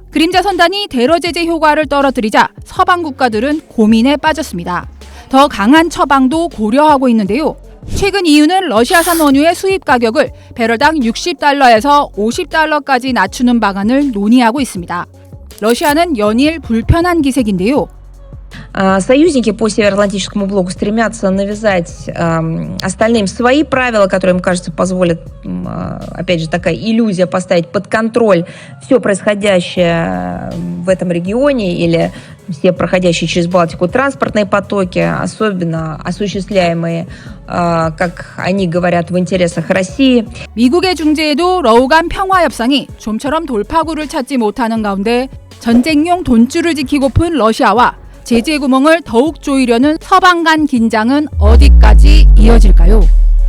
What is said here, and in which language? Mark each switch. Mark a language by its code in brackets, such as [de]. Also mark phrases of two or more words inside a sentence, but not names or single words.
[ko] 그림자 선단이 대러 제재 효과를 떨어뜨리자 서방 국가들은 고민에 빠졌습니다. 더 강한 처방도 고려하고 있는데요. 최근 EU는 러시아산 원유의 수입 가격을 배럴당 60달러에서 50달러까지 낮추는 방안을 논의하고 있습니다. 러시아는 연일 불편한 기색인데요. [ru] Союзники по Североатлантическому блоку стремятся навязать остальным свои правила, которые, им кажется, позволят, опять же, такая иллюзия поставить под контроль все происходящее в этом регионе или все проходящие через Балтику транспортные потоки, особенно осуществляемые, как они говорят, в интересах России. [ko] 미국의 중재에도 러우간 평화협상이 좀처럼 돌파구를 찾지 못하는 가운데 전쟁용 돈줄을 지키고픈 러시아와 제재 구멍을 더욱 조이려는 서방 간 긴장은 어디까지 이어질까요?